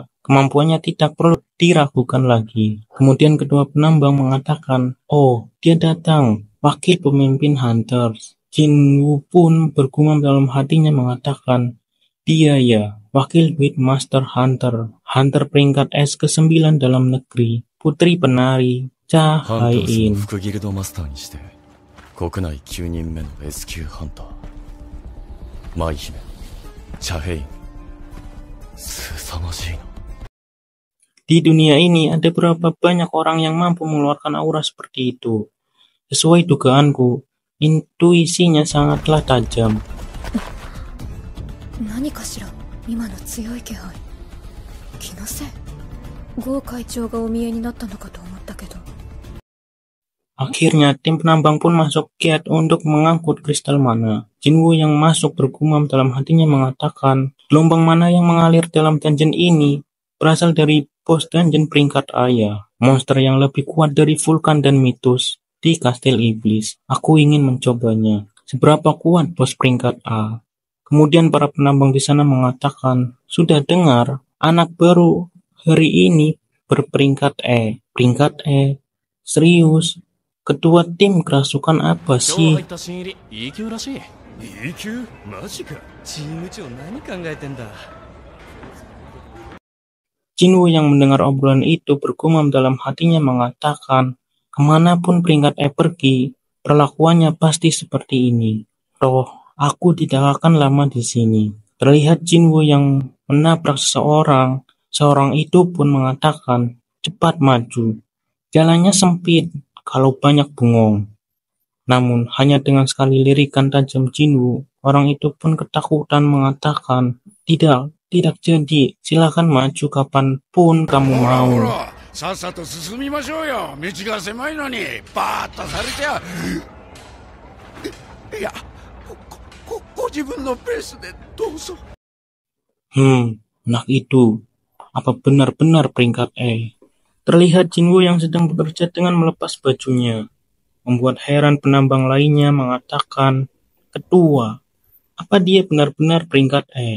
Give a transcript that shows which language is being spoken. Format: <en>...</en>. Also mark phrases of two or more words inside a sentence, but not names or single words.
<id>Kemampuannya tidak perlu diragukan lagi. Kemudian kedua penambang mengatakan, oh, dia datang. Wakil pemimpin Hunters. Jinwoo pun bergumam dalam hatinya mengatakan, dia ya, wakil Duit Master Hunter. Hunter peringkat S ke-9 dalam negeri. Putri penari, Cha Hai-in.</id> <ja>副ギルドマスターにして、国内9人目の S 級ハンター。舞姫、チャヘイン。凄まじいな。</ja> <id>Di dunia ini ada berapa banyak orang yang mampu mengeluarkan aura seperti itu. Sesuai dugaanku, intuisinya sangatlah tajam.</id> <ja>何かしら今の強い気配。気のせい。ゴー会長がお見えになったのかと思ったけど。</ja> <id>Akhirnya tim penambang pun masuk gate untuk mengangkut kristal mana. Jinwoo yang masuk bergumam dalam hatinya mengatakan, gelombang mana yang mengalir dalam dungeon ini berasal dari bos dungeon peringkat A ya. Monster yang lebih kuat dari Vulkan dan Mitos di kastil iblis. Aku ingin mencobanya. seberapa kuat bos peringkat A. Kemudian para penambang di sana mengatakan, sudah dengar, anak baru hari ini berperingkat E. Peringkat E? Serius? Ketua tim kerasukan apa</id> <ja>今日</ja> <id>sih?</id> <ja>入った新入り E 級らしい。 E 級マジか。チーム長何考えてんだ。</ja> <id>Jinwoo yang mendengar obrolan itu bergumam dalam hatinya mengatakan, kemanapun peringkat E pergi, perlakuannya pasti seperti ini. Toh, aku tidak akan lama di sini. Terlihat Jinwoo yang menabrak seseorang. Seorang itu pun mengatakan, cepat maju. Jalannya sempit, kalau banyak bengong. Namun, hanya dengan sekali lirikan tajam Jinwoo, orang itu pun ketakutan mengatakan, tidak jadi, silakan maju kapanpun kamu</id> <ja>ほら</ja> <id>mau.</id> <ja>ほら、さっさと進みましょうよ。道が狭いのに、バーッとされてゃ。いや、ご自分のペースでどうぞ。</ja> <id>Anak itu, apa benar-benar peringkat E? Terlihat Jinwoo yang sedang bekerja dengan melepas bajunya. Membuat heran penambang lainnya mengatakan, Ketua, apa dia benar-benar peringkat E?</id>